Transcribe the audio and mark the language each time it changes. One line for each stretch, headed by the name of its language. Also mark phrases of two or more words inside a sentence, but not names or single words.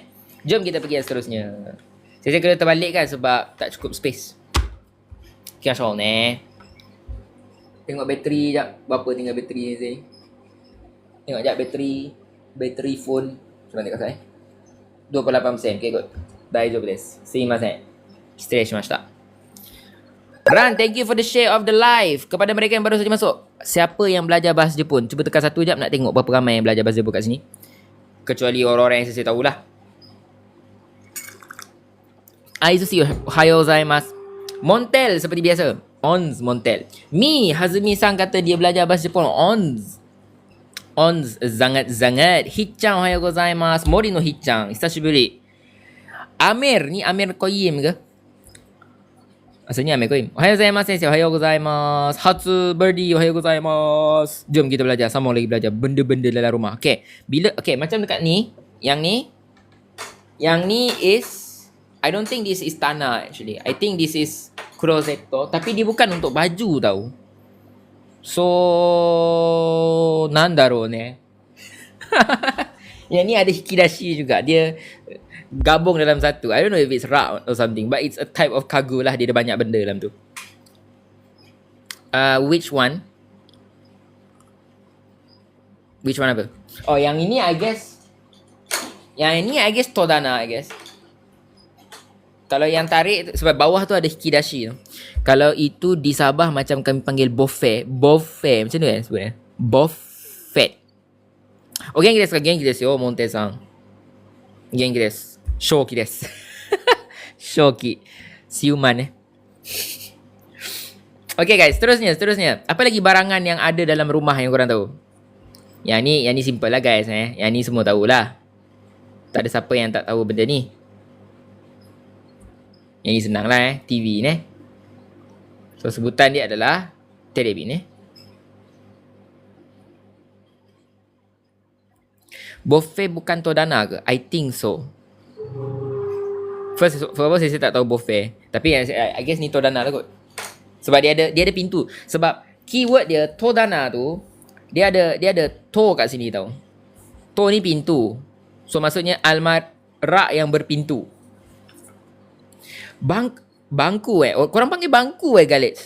Malay: Jom kita pergi yang seterusnya. Saya kena terbalik kan sebab tak cukup space. Okay, Syol ni. Tengok bateri jap. Berapa tinggal bateri ni Zee? Tengok jap bateri. Bateri phone. Macam mana dekat saya? 28%.
English: Okay, good.
Japanese: 大丈夫です. Sumimasen. 指定しました.
English: Ran, thank you for the share of the live.
Malay: Kepada mereka yang baru saja masuk, siapa yang belajar bahasa Jepun? Cuba tekan satu jap nak tengok berapa ramai yang belajar bahasa Jepun kat sini. Kecuali orang-orang yang saya tahulah. Aizushi,
Japanese: おはようございます.
Malay: Montel seperti biasa. Ons Montel. Mi, Hazumi-san kata dia belajar bahasa Jepun. Ons. Ons, sangat-sangat. Hichan,
Japanese: おはようございます. 森のHichan、久しぶり.
Malay: Amir, ni Amir Koyim ke? Asalnya Amir Koyim.
Japanese: おはようございます先生、おはようございます。Hatsu Birdie、おはようございます.
Malay: Jom kita belajar, sama lagi belajar benda-benda dalam rumah.
English: Okay,
Malay: macam dekat ni, yang ni
English: is, I don't think this is Tana actually. I think this is Kuroseto,
Malay: tapi dia bukan untuk baju tau.
Japanese: そう、なんだろうね.
Malay: Yang ni ada hikidashi juga. Dia gabung dalam satu.
English: I don't know if it's rak or something, but it's a type of kagu lah.
Malay: Dia ada banyak benda dalam tu.
English: Which one? Which one apa?
Malay: Oh, yang ini
English: I guess.
Malay: Yang ini
English: I guess
Malay: Todana
English: I guess.
Malay: Kalau yang tarik, sebab bawah tu ada hikidashi tu. Kalau itu di Sabah macam kami panggil bofe. Bofe. Macam tu kan sebenarnya? Bofet.
Japanese: Oh, genki desu yo, Monte-san. Genki desu. Shoki desu. Shoki.
Malay: Siuman Okay guys, seterusnya. Apa lagi barangan yang ada dalam rumah yang korang tahu? Yang ni simple lah guys. Yang ni semua tahulah. Tak ada siapa yang tak tahu benda ni. Yang ni senang lah TV ni. So sebutan dia adalah televi ni. Bofe bukan Todana ke?
English: I think so. First of all,
Malay: saya tak tahu bofe. Tapi
English: I guess
Malay: ni Todana lah kot. Sebab dia ada pintu. Sebab keyword dia Todana tu, dia ada to kat sini tau. To ni pintu. So maksudnya rak yang berpintu. Bangku korang panggil bangku Galits?